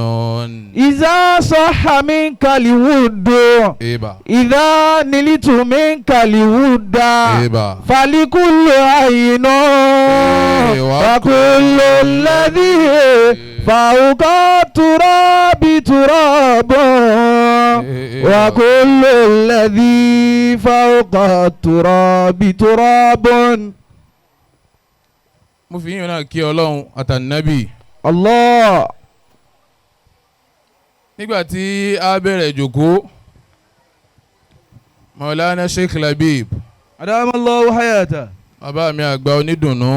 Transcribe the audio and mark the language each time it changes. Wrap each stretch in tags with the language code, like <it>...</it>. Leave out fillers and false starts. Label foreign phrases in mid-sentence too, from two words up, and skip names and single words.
<ar>إذا صح منك الود إذا نلت منك الود فلكل عين. وكل الذي فوق التراب تراب. وكل الذي فوق التراب تراب.</ar> <yo>mo fi yín náà kí Ọlọ́run àtànábì. Allah. nígbà tí a bẹ̀rẹ̀ ìjókòó Maulana Sheikh Labib.</yo> <ar>أدام الله حياة.</ar> <yo>bàbá mi àgbà onídùnnú.</yo>